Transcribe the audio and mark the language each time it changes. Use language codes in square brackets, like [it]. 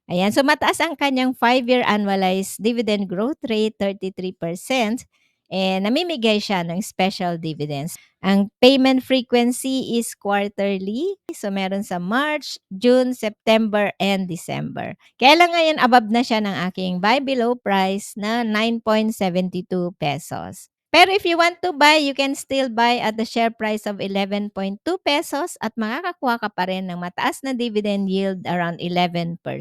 [tl] Ayan, so mataas ang kanyang 5-year annualized dividend growth rate, 33%. And namimigay siya ng special dividends. [en] Ang payment frequency is quarterly. [tl] So meron sa [en] March, June, September, and December. [tl] Kaya lang ngayon above na siya ng aking buy below price na 9.72 pesos. [en] Pero if you want to buy, you can still buy at the share price of 11.2 pesos [tl] at makakakuha ka pa rin ng [en] mataas na dividend yield around 11%.